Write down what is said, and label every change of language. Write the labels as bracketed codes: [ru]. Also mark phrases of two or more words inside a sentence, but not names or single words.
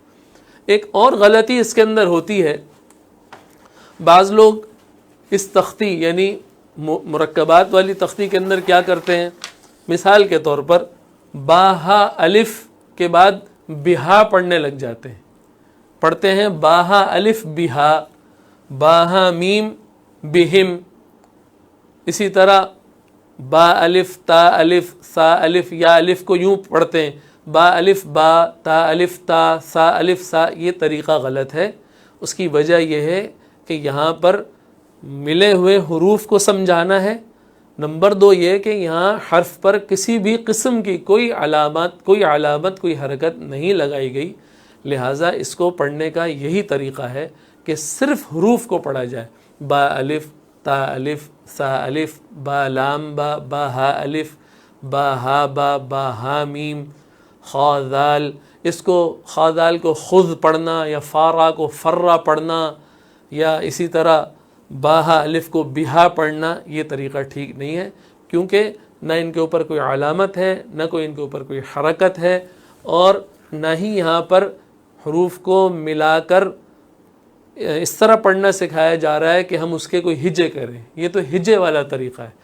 [ur] ایک اور غلطی اس کے اندر ہوتی ہے، بعض لوگ اس تختی یعنی مرکبات والی تختی کے اندر کیا کرتے ہیں، مثال کے طور پر با ہا الف کے بعد بہا پڑھنے لگ جاتے ہیں، پڑھتے ہیں با ہا الف بہا، با ہا میم بہم، اسی طرح با الف تا الف سا الف، یا الف کو یوں پڑھتے ہیں با الف با تا الف تا سا الف سا، یہ طریقہ غلط ہے۔ اس کی وجہ یہ ہے کہ یہاں پر ملے ہوئے حروف کو سمجھانا ہے، نمبر 2 یہ کہ یہاں حرف پر کسی بھی قسم کی کوئی علامت کوئی حرکت نہیں لگائی گئی، لہٰذا اس کو پڑھنے کا یہی طریقہ ہے کہ صرف حروف کو پڑھا جائے، با الف تا الف سا الف، با لام با، با ہا الف، با ہا با، با ہا میم، خا ذال، اس کو خا ذال کو خذ پڑھنا یا فارا کو فرا پڑھنا، یا اسی طرح با ہا الف کو بہا پڑھنا، یہ طریقہ ٹھیک نہیں ہے، کیونکہ نہ ان کے اوپر کوئی علامت ہے، نہ کوئی ان کے اوپر کوئی حرکت ہے، اور نہ ہی یہاں پر حروف کو ملا کر اس طرح پڑھنا سکھایا جا رہا ہے کہ ہم اس کے کوئی ہجے کریں، یہ تو ہجے والا طریقہ ہے۔